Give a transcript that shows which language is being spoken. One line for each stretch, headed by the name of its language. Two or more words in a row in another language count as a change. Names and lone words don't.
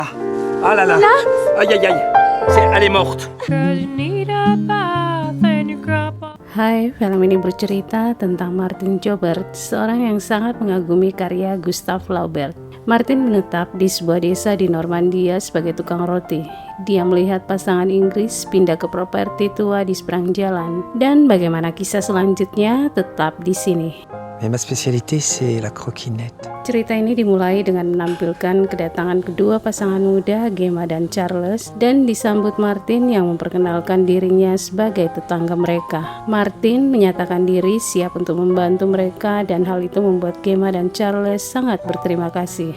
French: Ah là là. Aïe aïe aïe. Elle est morte.
Indonesian: Hai, film ini bercerita tentang Martin Joubert, seorang yang sangat mengagumi karya Gustave Flaubert. Martin menetap di sebuah desa di Normandia sebagai tukang roti. Dia melihat pasangan Inggris pindah ke properti tua di seberang jalan, dan bagaimana kisah selanjutnya tetap di sini.
French: Mais ma spécialité, c'est la croquinette.
Indonesian: Cerita ini dimulai dengan menampilkan kedatangan kedua pasangan muda, Gemma dan Charles, dan disambut Martin yang memperkenalkan dirinya sebagai tetangga mereka. Martin menyatakan diri siap untuk membantu mereka, dan hal itu membuat Gemma dan Charles sangat berterima kasih.